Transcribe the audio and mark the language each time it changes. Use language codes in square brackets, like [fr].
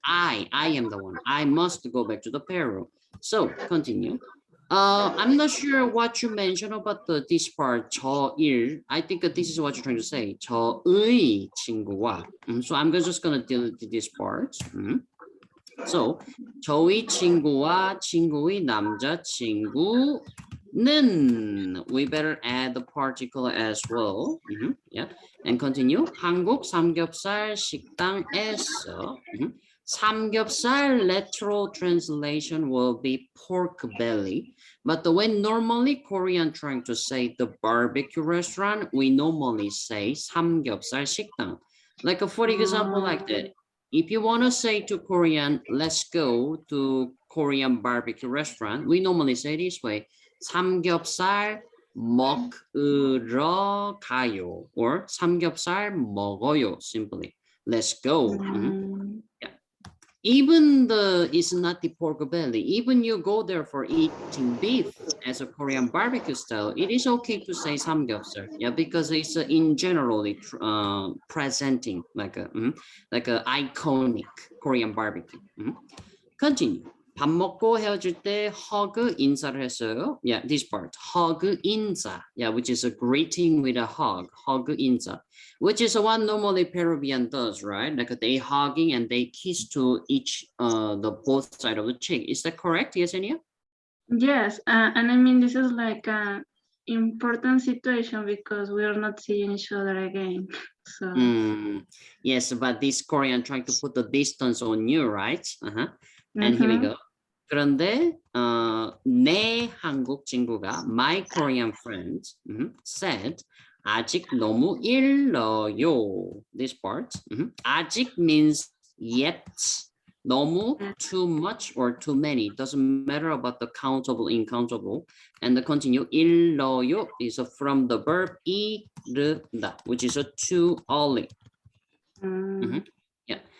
[en] I am the one. I must go back to the Peru. So continue. I'm not sure what you mentioned about this part. [ko] 저일. [en] I think this is what you're trying to say. [ko] 저의 친구와. [en] So I'm just gonna deal with this part. [ko] So 저의 친구와 친구의 남자친구. [en] We better add the particle as well. Yeah, and continue. [ko] 한국 삼겹살 식당에서. [en] 삼겹살 literal translation will be pork belly. But when normally Korean trying to say the barbecue restaurant, we normally say [ko] 삼겹살 식당. [en] Like for example, like that. If you want to say to Korean, let's go to Korean barbecue restaurant, we normally say this way. [ko] 삼겹살 먹으러 가요 or 삼겹살 먹어요 simply. [en] Let's go. Yeah. Even it's not the pork belly. Even you go there for eating beef as a Korean barbecue style, it is okay to say 삼겹살. Yeah, because it's in generally presenting like a iconic Korean barbecue. Continue. [ko] 밥 먹고 헤어질 때 hug 인사를 했어요. [en] Yeah, this part. hug 인사. Yeah, which is a greeting with a hug 인사. Which is what normally Peruvian does, right? Like they hugging and they kiss to each the both side of the cheek. Is that correct, Yesenia? Yes, and I mean, this is like an important situation because we are not seeing each other again. So Yes, but this Korean trying to put the distance on you, right? And here we go. [ko] 그런데 내 한국 친구가 [en] my Korean friend said [ko] 아직 너무 일러요. [en] This part. 아직 means yet. 너무 too much or too many. Doesn't matter about the countable, incountable. And the continue 일러요 is from the verb 이르다, which is a too early. Yeah.